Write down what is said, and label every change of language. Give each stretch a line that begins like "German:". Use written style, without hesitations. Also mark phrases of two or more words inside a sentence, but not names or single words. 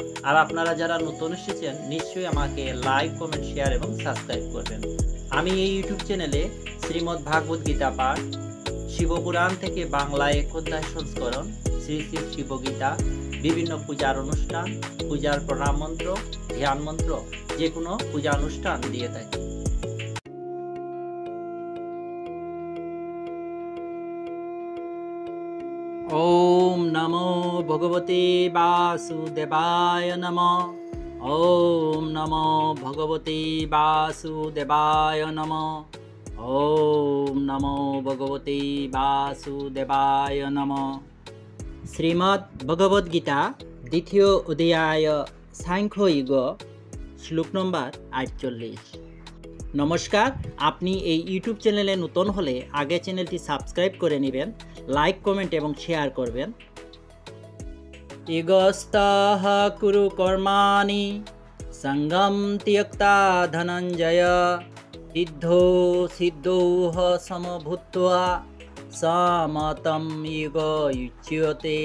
Bangla: আর আপনারা যারা নতুন এসেছেন নিশ্চয়ই আমাকে লাইক, কমেন্ট, শেয়ার এবং সাবস্ক্রাইব করবেন। আমি এই ইউটিউব চ্যানেলে শ্রীমদ্ ভাগবত গীতা পাঠ, শিবপুরাণ থেকে বাংলায় ১ অধ্যায় সংস্করণ, শ্রী শ্রী শিবগীতা, বিভিন্ন পূজার অনুষ্ঠান, পূজার প্রণাম মন্ত্র, ধ্যান মন্ত্র, যে কোনো পূজা অনুষ্ঠান দিয়ে থাকি।
Sanskrit: ओम नमो भगवते वासुदेवाय नमः। ओम नमो भगवते वासुदेवाय नमः। ओम नमो भगवते वासुदेवाय नमः।
Hindi: श्रीमद् भगवद गीता द्वितीय अध्याय सांख्य युग श्लोक नम्बर 48।
Bangla: नमस्कार, আপনি এই ইউটিউব চ্যানেলে নতুন হলে আগে চ্যানেলটি সাবস্ক্রাইব করে নেবেন, লাইক, কমেন্ট এবং শেয়ার করবেন।
Sanskrit: ইগস্তাহ কুরু কর্মাণি সঙ্গম ত্যক্তা ধনঞ্জয় সিদ্ধো সিদ্ধৌহ সমভূত্বা সমতম ইগ উচ্যতে।